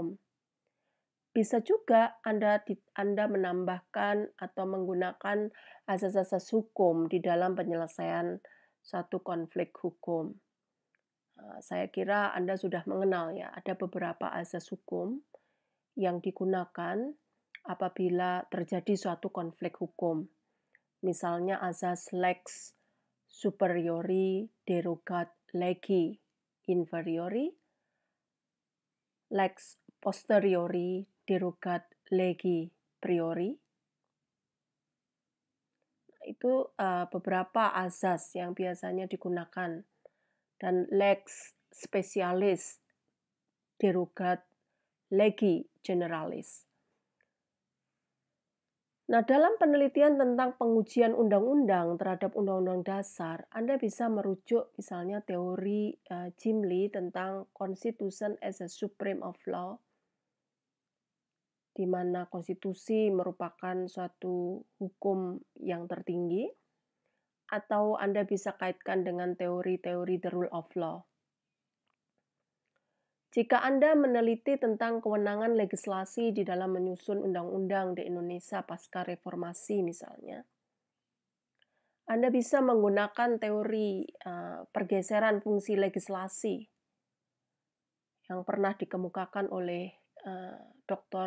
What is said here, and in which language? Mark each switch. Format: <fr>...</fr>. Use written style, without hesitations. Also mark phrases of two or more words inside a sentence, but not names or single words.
<id>Bisa juga Anda menambahkan atau menggunakan asas-asas hukum di dalam penyelesaian suatu konflik hukum. Saya kira Anda sudah mengenal ya, ada beberapa asas hukum yang digunakan apabila terjadi suatu konflik hukum. Misalnya asas</id> <la>lex superiori derogat legi inferiori, lex posteriori derogat legi priori.</la> <id>Itu beberapa asas yang biasanya digunakan.</id> <la>Dan lex specialis derogat legi generalis.</la> <id>Nah, dalam penelitian tentang pengujian undang-undang terhadap undang-undang dasar, Anda bisa merujuk misalnya teori Jim Lee tentang</id> <en>Constitution as a Supreme of Law,</en> <id>di mana konstitusi merupakan suatu hukum yang tertinggi, atau Anda bisa kaitkan dengan teori-teori</id> <en>the rule of law.</en> <id>Jika Anda meneliti tentang kewenangan legislasi di dalam menyusun undang-undang di Indonesia pasca reformasi misalnya, Anda bisa menggunakan teori pergeseran fungsi legislasi yang pernah dikemukakan oleh Dr.</id>